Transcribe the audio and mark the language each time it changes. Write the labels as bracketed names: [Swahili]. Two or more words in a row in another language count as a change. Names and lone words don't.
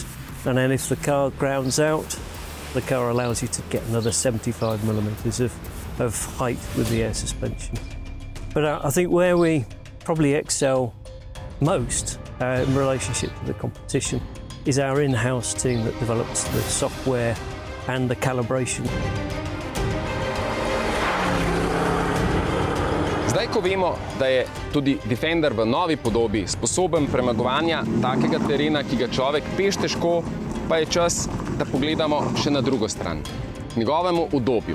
[English] And then if the car grounds out, the car allows you to get another 75 millimeters of height with the air suspension. But I think where we probably excel most in relationship to the competition is our in-house team that develops the software and the calibration. [Slovenian] Zdaj, ko vemo, da je tudi Defender v novi podobi sposoben premagovanja takega terena, ki ga človek peš težko, pa je čas, da pogledamo še na drugo stran, k njegovemu udobju.